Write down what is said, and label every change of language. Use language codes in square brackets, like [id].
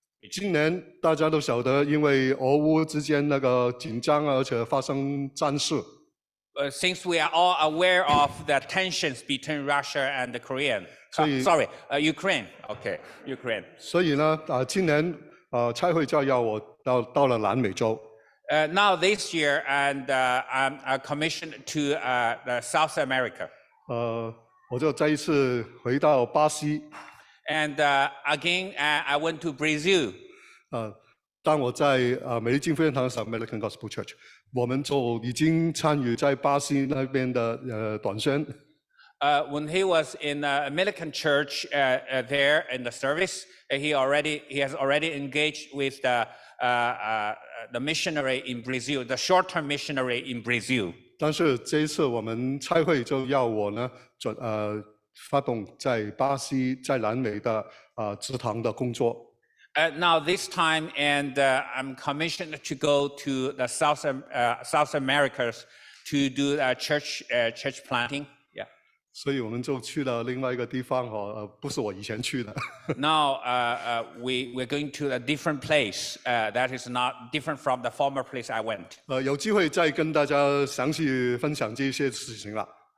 [zh] 今年大家都晓得，因为俄乌之间那个紧张，而且发生战事。 [en] Since we are all aware of the tensions between Russia and Ukraine. Ukraine. Okay, Ukraine. [zh] 所以呢，今年差会就要我到了南美洲。 [en] Now this year, and I'm commissioned to the South America. [zh] 我就再一次回到巴西。 [en] And again, I went to Brazil. [zh] 当我在美利金福音堂 American Gospel Church， 我们就已经参与在巴西那边的短宣。 [en] When he was in the American church there in the service, he has already engaged with the missionary in Brazil, the short-term missionary in Brazil. [zh] 但是这一次我们差会就要我呢，发动在巴西、在南美的职堂的工作。 [en] Now this time, and I'm commissioned to go to the South Americas to do church planting. Yeah. [zh] 所以我们就去了另外一个地方不是我以前去的。 [en] Now we're going to a different place that is not different from the former place I went. [zh] 有机会再跟大家详细分享这些事情了。